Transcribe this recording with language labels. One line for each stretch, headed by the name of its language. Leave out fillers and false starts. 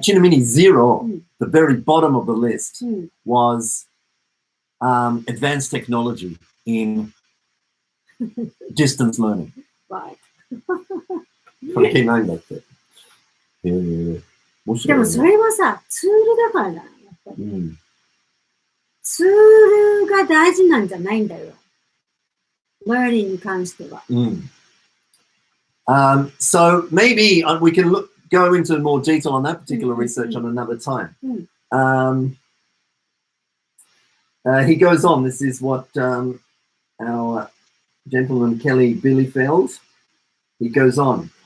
Japanese: ちなみに
English: 0、the very bottom of the list was advanced technology in distance learning.
Japanese: 関係ないんだって。でもそれはさ、ツールだからじゃない、やっぱり。ツールが大事なんじゃないんだよ。learning に関しては。
English: So maybe we can go into more detail on that particular research on another time. He goes on. This is what our gentleman Kelly Bielefeld. He goes on.